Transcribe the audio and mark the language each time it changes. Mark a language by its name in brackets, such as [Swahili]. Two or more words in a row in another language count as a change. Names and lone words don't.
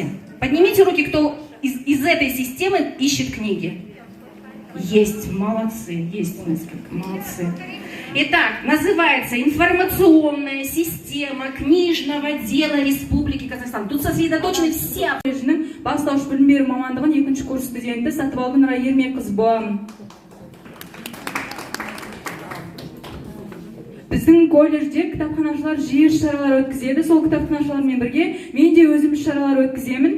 [Russian] Поднимите руки, кто из этой системы ищет книги. Есть, молодцы, есть несколько, молодцы. Итак, называется «Информационная система книжного дела Республики Казахстан». Тут сосредоточены все. [Kazakh] Бастауыш білім беру мамандығын 2-ші курс студенті Сатыбалдин Ермекқызы. Біздің колледжде кітапханашылар жиі шаралар өткізеді. Сол кітапханашылармен бірге мен де өзім шаралар өткіземін.